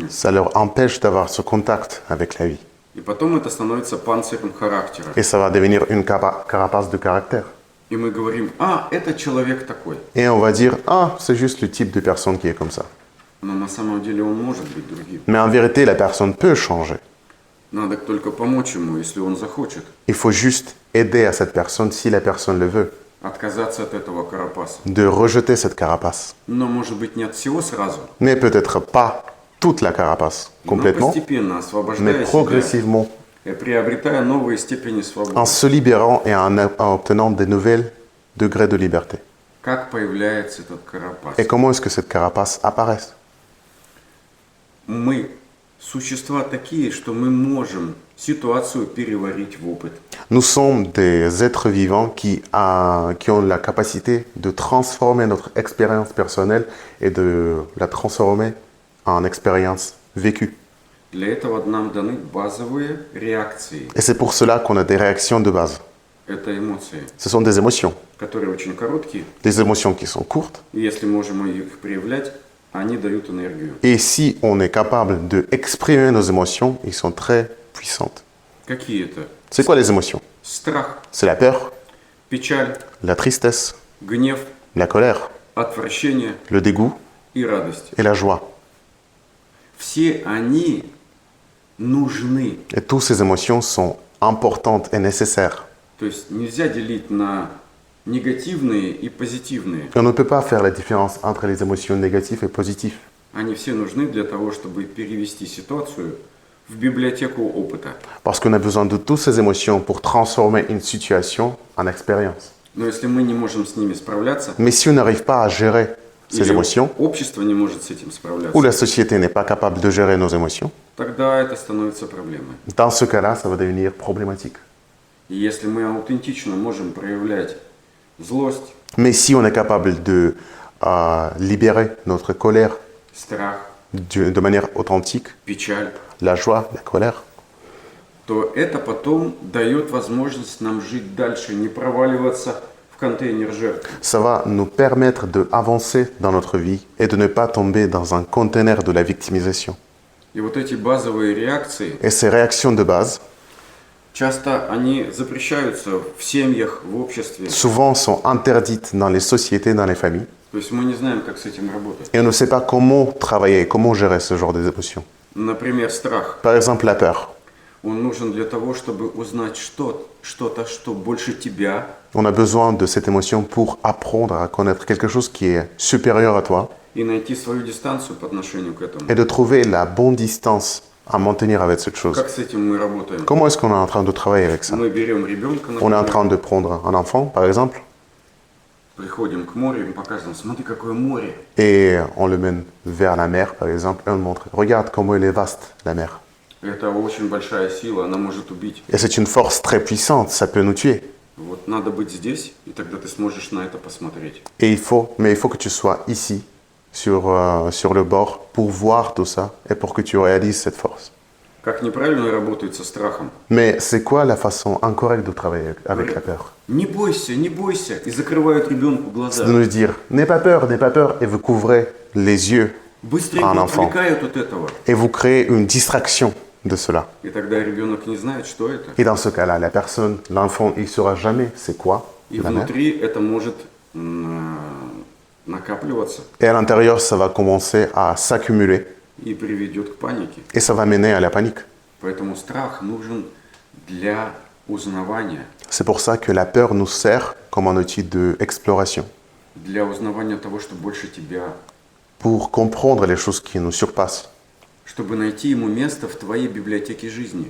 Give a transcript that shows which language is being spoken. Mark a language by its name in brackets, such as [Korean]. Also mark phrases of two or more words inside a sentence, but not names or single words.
[French] Ça leur empêche d'avoir ce contact avec la vie. [Russian] И потом это становится панцирем характера. [French] Et ça va devenir une carapace de caractère. [Russian] И мы говорим, это человек такой. [French] Et on va dire, ah, c'est juste le type de personne qui est comme ça. [Russian] Но на самом деле он может быть другим. [French] Mais en vérité, la personne peut changer. [Russian] Надо только помочь ему, если он захочет. [French] Il faut juste aider à cette personne si la personne le veut, [Russian] Отказаться от этого карапаса. [French] de rejeter cette carapace. [Russian] Но может быть не от всего сразу. [French] Mais peut-être pas toute la carapace, [Russian] Но [French] complètement, [Russian] постепенно, [French] mais [Russian] освобождая себя [French] progressivement, [Russian] и приобретая новые степени свободы. [French] en se libérant et en obtenant des nouvelles degrés de liberté. [Russian] Как появляется этот карапас? [French] Et comment est-ce que cette carapace apparaît? [Russian] Мы существа такие, что мы можем ситуацию переварить в опыт. [French] Nous sommes des êtres vivants qui ont la capacité de transformer notre expérience personnelle et de la transformer en expérience vécue. [Russian] Для этого нам даны базовые реакции. [French] Et c'est pour cela qu'on a des réactions de base. [Russian] Это эмоции, [French] Ce sont des émotions. [Russian] которые очень короткие. [French] Des émotions qui sont courtes. [Russian] И если можем их проявлять, они дают энергию. [French] Et si on est capable d'exprimer nos émotions, ils sont très puissantes. [Russian] Какие это? [French] C'est quoi les émotions? [Russian] Страх, [French] C'est la peur, [Russian] печаль, [French] la tristesse, [Russian] гнев, [French] la colère, [Russian] отвращение [French] le dégoût [Russian] и радость. [French] et la joie. [Russian] Все они нужны. [French] Et toutes ces émotions sont importantes et nécessaires. [Russian] То есть нельзя делить на негативные и позитивные. [French] Et on ne peut pas faire la différence entre les émotions négatives et positives. [Russian] Они все нужны для того, чтобы перевести ситуацию в библиотеку опыта. [French] Parce qu'on a besoin de toutes ces émotions pour transformer une situation en expérience. [Russian] Но если мы не можем с ними справляться, [French] Mais si on n'arrive pas à gérer ces [Russian] или [French] émotions, [Russian] общество не может с этим [French] ou [Russian] справляться, [French] la société n'est pas capable de gérer nos émotions, [Russian] тогда это становится проблемой. [French] dans ce cas-là, ça va devenir problématique. [Russian] И если мы аутентично можем проявлять злость, [French] Mais si on est capable de libérer notre colère [Russian] страх, [French] de manière authentique, [Russian] печаль, [French] la joie, la colère, [Russian] то это потом дает возможность нам жить дальше, не проваливаться в контейнер жертв. [French] ça va nous permettre d'avancer dans notre vie et de ne pas tomber dans un conteneur de la victimisation. [Russian] И вот эти базовые реакции, [French] Et ces réactions de base, [Russian] часто они запрещаются в семьях, в обществе. [French] souvent sont interdites dans les sociétés, dans les familles. [Russian] То есть мы не знаем, как с этим работать. [French] Et on ne sait pas comment travailler, comment gérer ce genre d'émotions. [Russian] Например, страх. [French] Par exemple, la peur. [Russian] Он нужен для того, чтобы узнать что-то, что больше тебя, [French] On a besoin de cette émotion pour apprendre à connaître quelque chose qui est supérieur à toi [Russian] и найти свою дистанцию по отношению к этому. [French] et de trouver la bonne distance à maintenir avec cette chose. [Russian] Как с этим мы работаем? [French] Comment est-ce qu'on est en train de travailler avec ça? [Russian] Мы берем ребенка, [French] On est en [Russian] например, [French] train de prendre un enfant, par exemple, [Russian] приходим к морю, им показываем, смотри, какое море. [French] et on le mène vers la mer, par exemple, et on le montre. Regarde comment elle est vaste, la mer. [Russian] Это очень большая сила, она может убить. [French] Et c'est une force très puissante, ça peut nous tuer. [Russian] Вот надо быть здесь, и тогда ты сможешь на это посмотреть. [French] Et il faut que tu sois ici, sur le bord, pour voir tout ça et pour que tu réalises cette force. [Russian] Как неправильно работает со страхом. [French] Mais c'est quoi la façon incorrecte de travailler avec la peur? [Russian] Не бойся, и закрывают ребенку глаза. [French] C'est de nous dire, n'aie pas peur, et vous couvrez les yeux [Russian] Быстренько [French] à un enfant. [Russian] отвлекают от этого. [French] Et vous créez une distraction de cela. [Russian] И тогда ребенок не знает, что это. [French] Et dans ce cas-là, la personne, l'enfant, il ne saura jamais c'est quoi [Russian] И [French] la mer. [Russian] внутри это может накапливаться [French] Et à l'intérieur, ça va commencer à s'accumuler [Russian] и приведет к панике. [French] et ça va mener à la panique. [Russian] Поэтому страх нужен для узнавания. [French] C'est pour ça que la peur nous sert comme un outil d'exploration, [Russian] Для узнавания того, что больше тебя. [French] pour comprendre les choses qui nous surpassent, [Russian] Чтобы найти ему место в твоей библиотеке жизни.